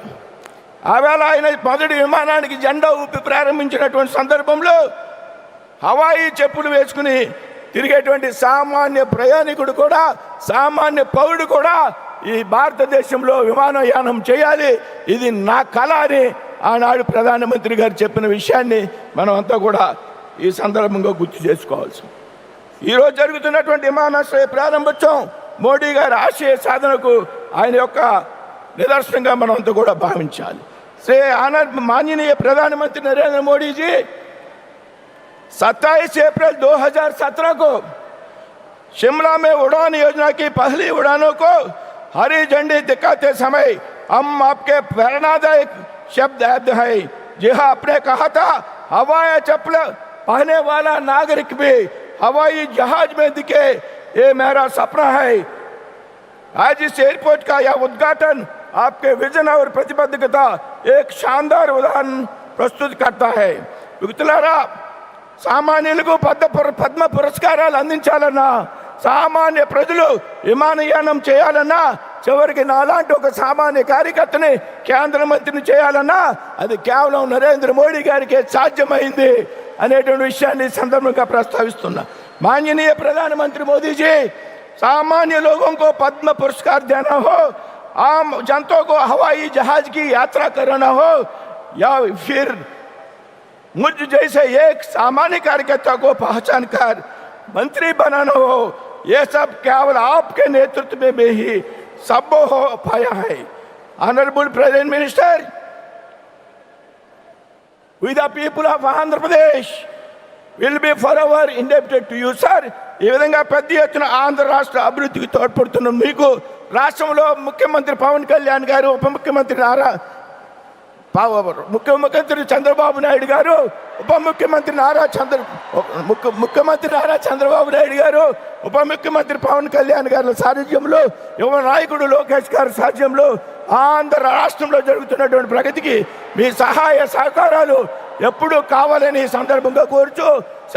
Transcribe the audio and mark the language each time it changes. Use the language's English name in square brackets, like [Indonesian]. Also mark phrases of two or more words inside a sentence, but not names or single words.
[Telugu] ఆవేళ ఆయన మొదటి విమానానికి జెండా ఊపి ప్రారంభించినటువంటి సందర్భంలో హవాయి చెప్పులు వేసుకుని తిరిగేటువంటి సామాన్య ప్రయాణికుడు కూడా, సామాన్య పౌరుడు కూడా ఈ భారతదేశంలో విమానయానం చేయాలి, ఇది నా కళ అని ఆనాడు ప్రధానమంత్రి గారు చెప్పిన విషయాన్ని మనం అంతా కూడా ఈ సందర్భంగా గుర్తు చేసుకోవాల్సి. ఈరోజు జరుగుతున్నటువంటి విమానాశ్రయ ప్రారంభోత్సవం మోడీ గారి ఆశయ సాధనకు ఆయన యొక్క [Hindi] निदर्शन मन भावी श्री माननीय प्रधानमंत्री नरेंद्र मोदी जी 27 अप्रैल 2017 को शिमला में उड़ान योजना की पहली उड़ानों को हरी झंडी दिखाते समय हम आपके प्रेरणादायक शब्द याद है। जी हाँ, आपने कहा था हवाई चप्पल पहने वाला नागरिक भी हवाई जहाज में दिखे, ये मेरा सपना है। आज इस एयरपोर्ट का यह उद्घाटन आपके विजन और प्रतिबद्धता एक शानदार उदाहरण प्रस्तुत करता है। [Telugu] मित्रुलारा, సామాన్యులకు పద్మ పురస్కారాలు అందించాలన్నా, సామాన్య ప్రజలు విమానయానం చేయాలన్నా, చివరికి నాలాంటి ఒక సామాన్య కార్యకర్తని కేంద్ర మంత్రిని చేయాలన్నా అది కేవలం నరేంద్ర మోడీ గారికి సాధ్యమైంది అనేటువంటి విషయాన్ని సందర్భంగా ప్రస్తావిస్తున్నా। [Hindi] माननीय प्रधानमंत्री मोदी जी, सामान्य लोगों को पद्म पुरस्कार देना हो, आम जनता को हवाई जहाज की यात्रा कराना हो या फिर मुझ जैसे एक सामान्य कार्यकर्ता को पहचान कर मंत्री बनाना हो, ये सब केवल आपके नेतृत्व में ही संभव हो पाया है। [English] Honorable President Minister, we the people of Andhra Pradesh will be forever indebted to you, sir। [Telugu] ఈ విధంగా పెద్ద ఎత్తున ఆంధ్ర రాష్ట్ర అభివృద్ధికి తోడ్పడుతున్న మీకు రాష్ట్రంలో ముఖ్యమంత్రి పవన్ కళ్యాణ్ గారు, ఉప ముఖ్యమంత్రి నారా ముఖ్యమంత్రి చంద్రబాబు నాయుడు గారు, ముఖ్యమంత్రి నారా చంద్రబాబు నాయుడు గారు, ఉప ముఖ్యమంత్రి పవన్ కళ్యాణ్ గారి సారథ్యంలో, యువ నాయకుడు లోకేష్ గారి సారథ్యంలో ఆంధ్ర రాష్ట్రంలో జరుగుతున్నటువంటి ప్రగతికి మీ సహాయ సహకారాలు ఎప్పుడూ కావాలని ఈ సందర్భంగా కోరుచూ సెలవు తీసుకున్నాను.